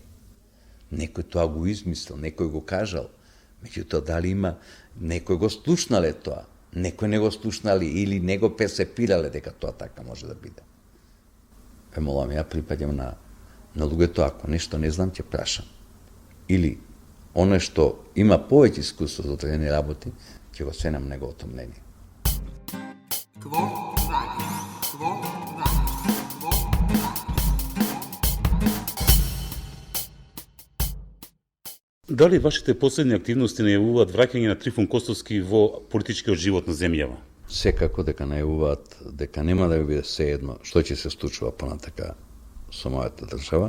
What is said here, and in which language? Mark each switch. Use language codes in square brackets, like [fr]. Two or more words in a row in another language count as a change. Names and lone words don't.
[mk] Некој тоа го измислил, некој го кажал, меѓутоа дали има, некој го слушнале тоа, некој не го слушнале или не го перцепирале дека тоа така може да биде. Молам, ја припаѓам на луѓето, ако нешто не знам, ќе прашам. Или оно што има повеќе искуство за одредени работи, ќе го сенам неговото мнение. [la] Quo vadis? Quo vadis? Quo vadis? [mk] Дали вашите последни активности најавуваат враќање на Трифун Костовски во политичкиот живот на земјава? Секако дека најавуваат дека нема да биде сеедно што ќе се случува понатака со мојата држава.